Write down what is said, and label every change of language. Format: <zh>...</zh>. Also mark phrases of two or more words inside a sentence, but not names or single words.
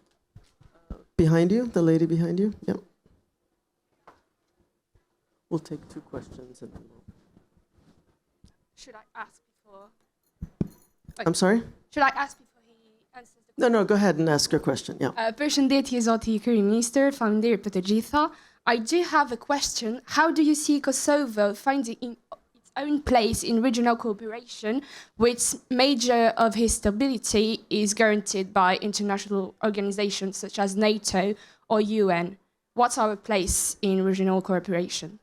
<en>Behind you, the lady behind you. Yep. We'll take 2 questions and then we'll... Should I ask before? I'm sorry? Should I ask before he answers the question? No, go ahead and ask your question. Yeah.</en> <sq>Përshëndetje zoti Kryeministër, faleminderit për të gjitha.</sq> <en>I do have a question. How do you see Kosovo finding its own place in regional cooperation, which major of its stability is guaranteed by international organizations such as NATO or UN? What's our place in regional cooperation?</en>